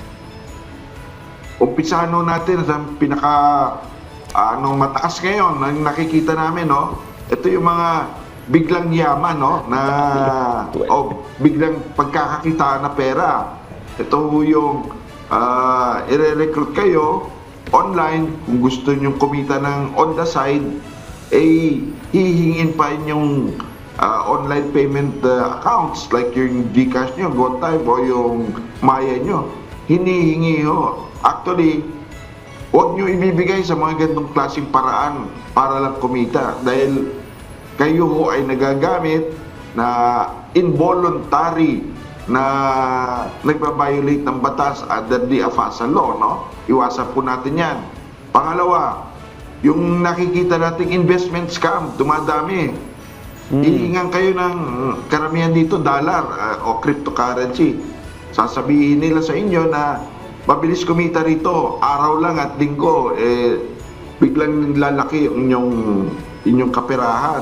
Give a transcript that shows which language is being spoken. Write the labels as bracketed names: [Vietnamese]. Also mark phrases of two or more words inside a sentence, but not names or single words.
[Filipino] Umpisahan natin sa pinaka mataas ngayon na nakikita namin, no? Ito yung mga biglang yaman, no? Na biglang pagkakakita na pera. Ito yung i-recruit kayo online, kung gusto nyo kumita ng [English] on the side, [Filipino] hihingin pa inyong [English] online payment accounts like [Filipino] yung GCash nyo, GoType o yung Maya nyo. Hinihingi ho. Actually, huwag nyo ibibigay sa mga ganitong klaseng paraan para lang kumita dahil kayo ho ay nagagamit na involuntary na nagbabiolate ng batas [English] under the AFASA law, [Filipino] no? Iwasan po natin yan. Pangalawa, yung nakikita nating [English] investment scam, [Filipino] dumadami. Hihingan kayo ng karamihan dito, dollar o cryptocurrency. Sasabihin nila sa inyo na mabilis kumita rito, araw lang at linggo, biglang lalaki yung inyong kaperahan.